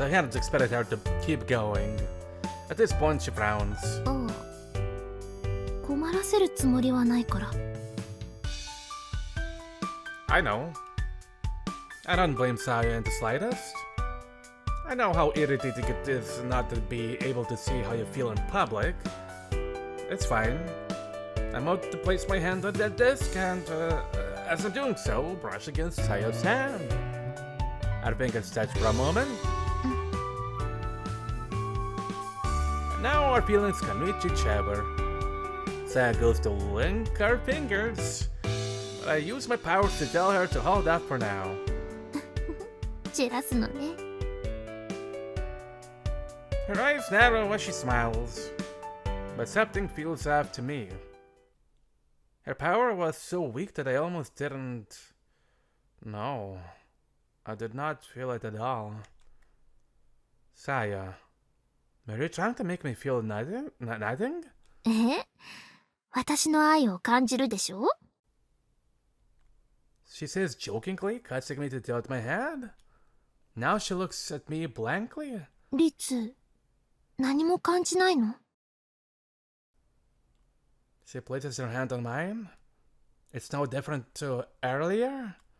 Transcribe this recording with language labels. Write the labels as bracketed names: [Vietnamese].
[English] I hadn't expected her to keep going. At this point, she frowns. [Japanese] ああ、困らせるつもりはないから。 [English] I know. I don't blame Sayo in the slightest. I know how irritating it is not to be able to see how you feel in public. It's fine. I'm about to place my hand on that desk and, as I'm doing so, brush against Sayo's hand. Our fingers touch for a moment. Now our feelings can reach each other. Sayo goes to link our fingers. But I use my powers to tell her to hold up for now. [Japanese] じらすのね。 [English] Her eyes narrow as she smiles. But something feels off to me. Her power was so weak that I almost didn't... No. I did not feel it at all. Saya, are you trying to make me feel nothing? Nothing? [Japanese] え？私の愛を感じるでしょ？ [English] She says jokingly, causing me to tilt my head. Now she looks at me blankly. [Japanese] リツ、何も感じないの？ [English] She places her hand on mine. It's no different to earlier.